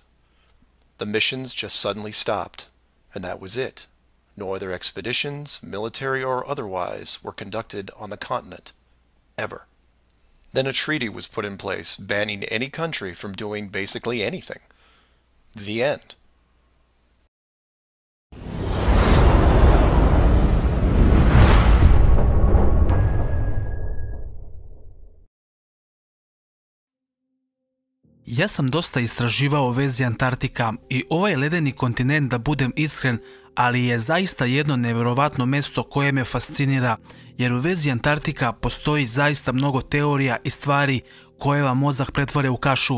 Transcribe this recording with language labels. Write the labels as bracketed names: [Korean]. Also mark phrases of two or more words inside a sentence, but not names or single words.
[English] The missions just suddenly stopped, and that was it. No other expeditions, military or otherwise, were conducted on the continent, ever. Then a treaty was put in place banning any country from doing basically anything. The end. [Serbian] Ja sam dosta istraživao u vezi Antarktika i ovaj ledeni kontinent, da budem iskren, ali je zaista jedno nevjerovatno mesto koje me fascinira, jer u vezi Antarktika postoji zaista mnogo teorija i stvari koje vam mozak pretvore u kašu.